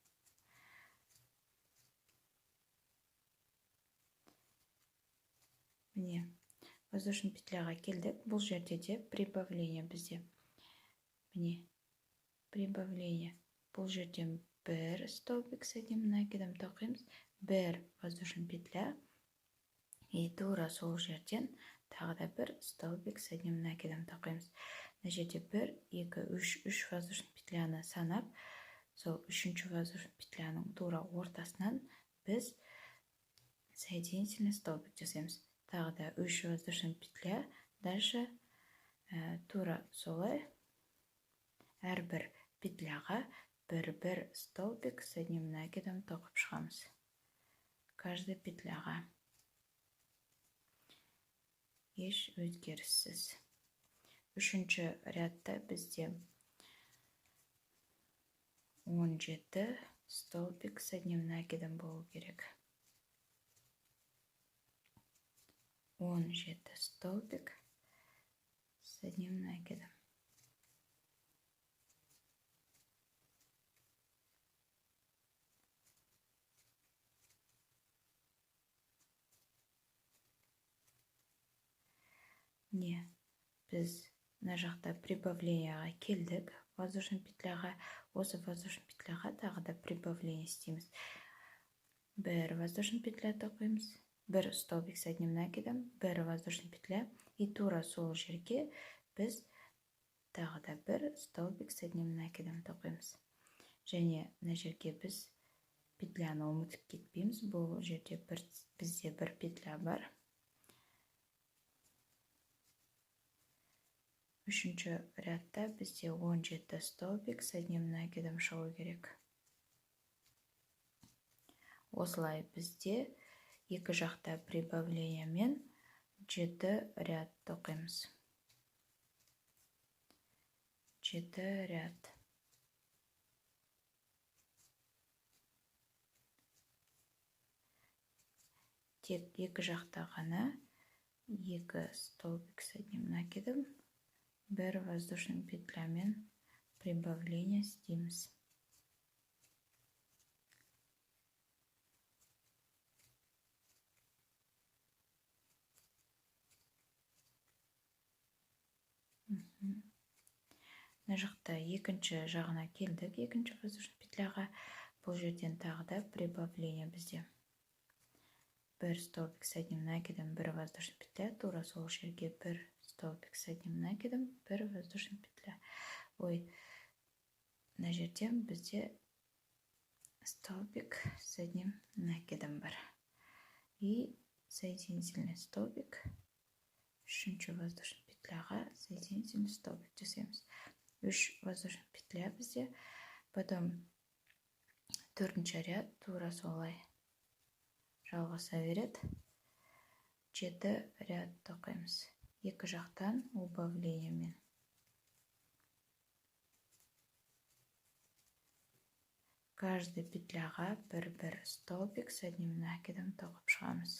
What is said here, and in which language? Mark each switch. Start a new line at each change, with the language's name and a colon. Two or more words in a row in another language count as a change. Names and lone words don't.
Kazakh: Міне,
Russian: воздушный петляға
Kazakh: келдік. Бұл жерде де прибавление бізде. Міне, прибавление. Бұл жерден бір
Russian: столбик с одним накидом
Kazakh: тоқимыз, бір
Russian: воздушный петля,
Kazakh: и тура сол жерден тағы да бір
Russian: столбик с одним накидом
Kazakh: тоқимыз. Мына жерде 1, 2, 3
Russian: воздушный петляны
Kazakh: санап, сол үшінші
Russian: воздушный петляның
Kazakh: тура ортасынан біз
Russian: соединительный столбик
Kazakh: жасаймыз. Тағы да 3
Russian: воздушный петля.
Kazakh: Дальше тура солай әрбір петляға бір столбик с одним накидом тоқып шығамыз. Каждый петляға. Еш өзгеріссіз. Үшінші рядта бізде 17
Russian: столбик с одним накидом
Kazakh: болу керек. 17
Russian: столбик с одним накидом.
Kazakh: Не, біз мына жақта прибавленияға келдік.
Russian: Воздушный петляға,
Kazakh: осы
Russian: воздушный петляға
Kazakh: тағы да прибавление істейміз. Бір
Russian: воздушный петля
Kazakh: тоқимыз, бір
Russian: столбик с одним накидом,
Kazakh: бір
Russian: воздушный петля,
Kazakh: и тура сол жерге біз тағы да бір
Russian: столбик с одним накидом
Kazakh: тоқимыз. Және мына жерге біз петляны ұмытып кетпейміз. Бұл жерде бізде бір петля бар. Үшінші рядта бізде 17
Russian: столбик с одним накидом
Kazakh: шығу керек. Осылай бізде екі жақта прибавление мен 7 ряд тоқимыз. 7 ряд. Тек екі жақта ғана 2
Russian: столбик с одним накидом,
Kazakh: бір
Russian: воздушный петлямен
Kazakh: прибавление істейміз. Мына жақта екінші жағына келдік, екінші
Russian: воздушный петляға.
Kazakh: Бұл жерден тағы да прибавление бізде. Бір
Russian: столбик с одним накидом,
Kazakh: бір
Russian: воздушный петля,
Kazakh: тура сол жерге бір
Russian: столбик с одним накидом,
Kazakh: бір
Russian: воздушный петля.
Kazakh: Мына жерден бізде
Russian: столбик с одним накидом
Kazakh: бар.
Russian: И соединительный столбик,
Kazakh: үшінші
Russian: воздушный петляға соединительный столбик
Kazakh: жасаймыз. 3
Russian: воздушный петля
Kazakh: бізде. Потом төртінші ряд тура солай жалғаса береді. 7 ряд тоқимыз. Екі жақтан убавлениемен. Каждый петляға бір
Russian: столбик с одним накидом
Kazakh: тоқып шығамыз.